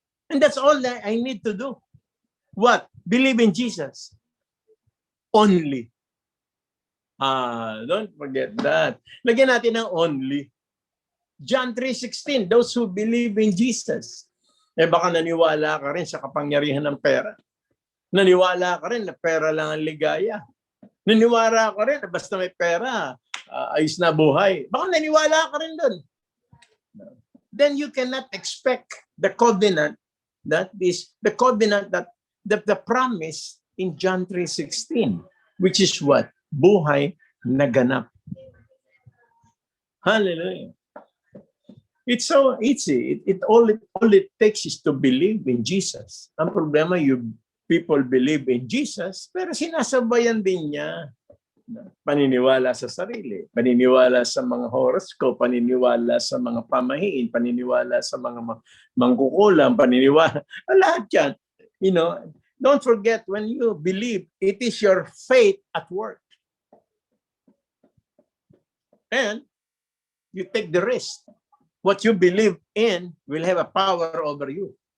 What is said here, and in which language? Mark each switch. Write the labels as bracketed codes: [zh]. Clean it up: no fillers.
[en] And that's all that I need to do. What? Believe in Jesus. Only. Don't forget that. [tl] Lagyan natin ng only. [en] John 3:16, those who believe in Jesus. [tl] Baka naniwala ka rin sa kapangyarihan ng pera. Naniwala ka rin na pera lang ang ligaya. Naniwala ka rin na basta may pera, ayos na buhay. Baka naniwala ka rin doon. [en] Then you cannot expect the covenant that is the covenant that the promise in John 3:16, which is what? [tl] Buhay na ganap. Hallelujah. [en] It's so easy. All it takes is to believe in Jesus. [tl] Ang problema, [en] people believe in Jesus, [tl] pero sinasabayan din niya paniniwala sa sarili, paniniwala sa mga horoscope, paniniwala sa mga pamahiin, paniniwala sa mga mangkukulam, paniniwala, lahat yan. [en] Don't forget, when you believe, it is your faith at work. And you take the risk. What you believe in will have a power over you.